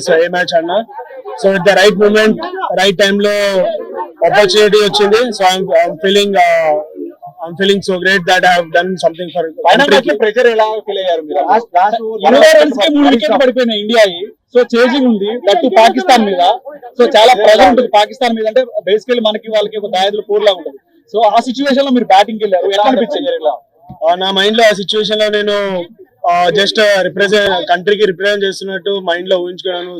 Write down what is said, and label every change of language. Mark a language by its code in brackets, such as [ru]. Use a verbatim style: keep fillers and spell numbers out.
[te] So ఏ match అన్నా so it the right moment, right time లో ఆపర్చునిటీ వచ్చింది. [en] So I'm feeling I'm feeling so great that I have done something for country. [te] Pressure ఎలా feel అయ్యారు మీరు? ఇరవై runs కి మూడు వికెట్లు పడిపోయినాయి ఇండియాయి. సో చేజింగ్ ఉంది దట్టు పాకిస్తాన్ మీద. సో చాలా ప్రెషర్ ఉంటుంది పాకిస్తాన్ మీద, అంటే బేసికల్ మనకి వాళ్ళకి ఒక దాయదులు పోర్లా ఉంటుంది. సో ఆ సిచ్యువేషన్ లో మీరు బ్యాటింగ్ వెళ్ళారు, ఎలా అనిపించింది? నా మైండ్ లో ఆ సిచ్యువేషన్ లో నేను జస్ట్ రిప్రజెంట్ కంట్రీకి రిప్రజెంట్ చేస్తున్నట్టు మైండ్ లో ఊహించుకున్నాను.